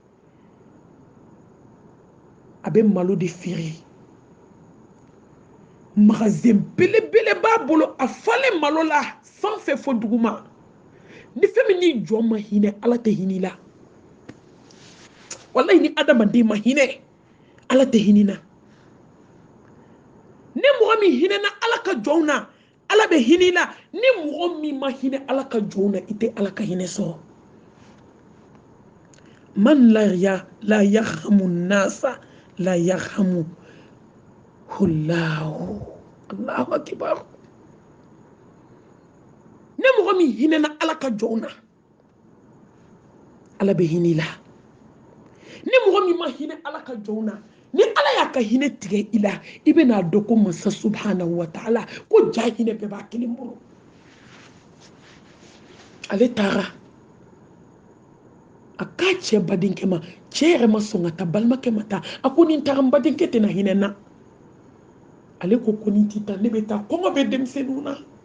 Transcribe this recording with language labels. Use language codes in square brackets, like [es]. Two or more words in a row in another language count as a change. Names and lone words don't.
[bm] a bɛ malo de feere magasin belebele b'a bolo a falen malo la sanfɛ fo duguma ni fɛn min n'i jɔ ma hinɛ ala tɛ hinɛ i la walayi ni adamaden ma hinɛ ala tɛ hinɛ na ni mɔgɔ min hinɛna ala ka jɔnw na ala bɛ hinɛ i la ni mɔgɔ min ma hinɛ ala ka jɔnw na i tɛ ala ka hinɛ sɔrɔ [ar] من لا يرحم الناس لا يرحمه الله. الله أكبر. [bm] Ne mɔgɔ min hinɛna ala ka jɔnw na ala bɛ hinɛ la. Ni mɔgɔ min ma hinɛ ala ka jɔnw na ni ala y'a ka hinɛ tigɛ i la i bɛ n'a dɔn ko masa [ar] سبحانه وتعالى [bm] ko ja hinɛ bɛɛ b'a kelen bolo. Ale taara a k'a cɛ badenkɛ ma, cɛ yɛrɛ ma sɔn ka taa, balimakɛ ma taa. A ko ni n taara n badenkɛ tɛna hinɛ n na. Ale ko ni n tɛ taa ne bɛ taa, kɔngɔ bɛ denmisɛnninw na.